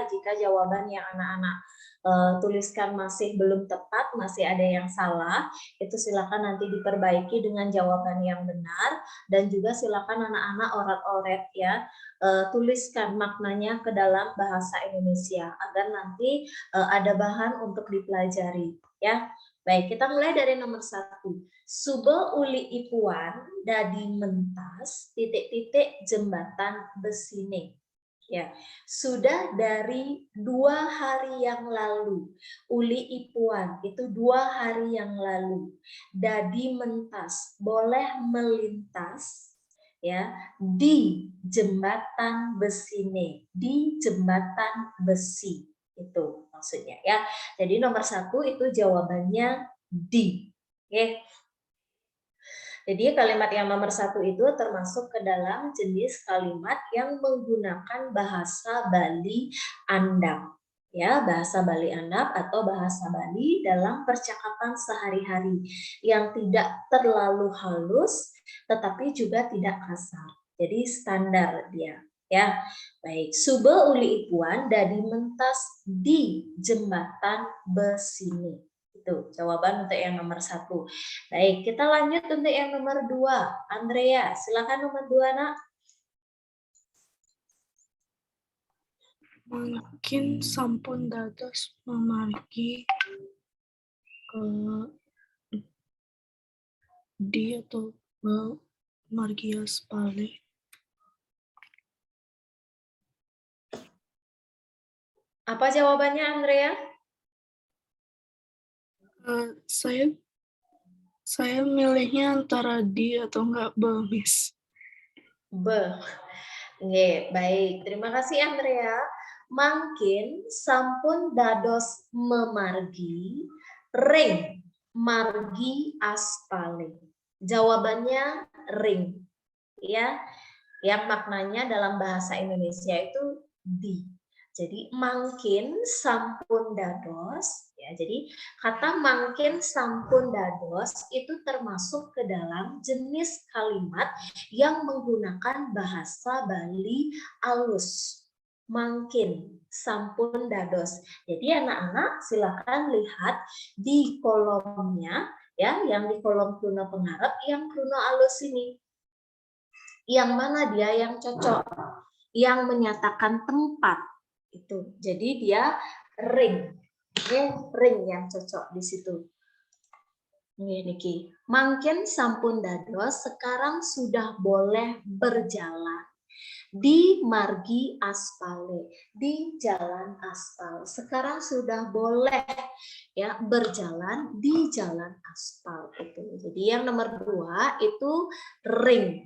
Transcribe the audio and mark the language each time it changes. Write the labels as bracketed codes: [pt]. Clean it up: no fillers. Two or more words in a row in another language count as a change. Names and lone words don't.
[id] Jika jawaban yang anak-anak tuliskan masih belum tepat, masih ada yang salah, itu silakan nanti diperbaiki dengan jawaban yang benar. Dan juga silakan anak-anak orat-oret ya, tuliskan maknanya ke dalam bahasa Indonesia agar nanti ada bahan untuk dipelajari ya. Baik, kita mulai dari nomor 1. [ban] Sube uli ipuan dadi mentas titik-titik jembatan besine. [id] Ya, sudah dari 2 hari yang lalu. [ban] Uli ipuan [id] itu 2 hari yang lalu. [ban] Dadi mentas, [id] boleh melintas ya di jembatan besine, di jembatan besi. Itu maksudnya ya. Jadi nomor 1 itu jawabannya di. Oke. Jadi kalimat yang nomor 1 itu termasuk ke dalam jenis kalimat yang menggunakan bahasa Bali andap. Ya, bahasa Bali andap atau bahasa Bali dalam percakapan sehari-hari yang tidak terlalu halus tetapi juga tidak kasar. Jadi standar dia. Ya, baik. [ban] Sube uli ipuan dadi mentas di jembatan besini. [id] Itu jawaban untuk yang nomor 1. Baik, kita lanjut untuk yang nomor 2. Andrea, silakan nomor 2, Nak. [ban] Mungkin sampun dados memargi di atau margias balik. [id] Apa jawabannya, Andrea? Saya milihnya antara di atau enggak Miss. Nggih, baik. Terima kasih, Andrea. [ban] Mangkin sampun dados memargi ring margi aspale. [id] Jawabannya ring. Ya. Yang maknanya dalam bahasa Indonesia itu di. Jadi [ban] mangkin sampun dados [id] ya. Jadi kata [ban] mangkin sampun dados [id] itu termasuk ke dalam jenis kalimat yang menggunakan bahasa Bali alus. [ban] Mangkin sampun dados. [id] Jadi anak-anak silakan lihat di kolomnya ya, yang di kolom [ban] kruna pengarap [id] yang [ban] kruna alus [id] ini. Yang mana dia yang cocok, yang menyatakan tempat itu. Jadi dia ring. Ring yang cocok di situ. [ban] Niki. Mangkin sampun dados, [id] sekarang sudah boleh berjalan di [ban] margi aspale, [id] di jalan aspal. Sekarang sudah boleh ya berjalan di jalan aspal itu. Jadi yang nomor 2 itu ring.